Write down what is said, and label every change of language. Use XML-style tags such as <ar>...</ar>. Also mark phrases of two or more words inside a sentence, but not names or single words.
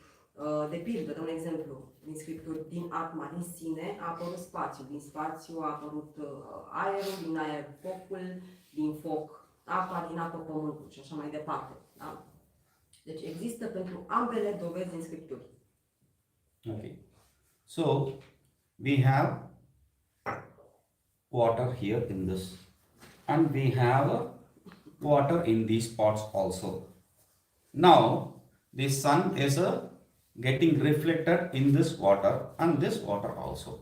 <ro>De pildă, de un exemplu, din Scripturi, din Atma, din sine, a apărut spațiu. Din spațiu a apărut aerul, din aer focul, din foc apa, din apă pământul și așa mai departe. Da? Deci există pentru ambele dovezi din Scripturi.</ro> <en>Okay. So, we have water here in this, and we have water in these pots also. Now, the sun is getting reflected in this water and this water also.</en>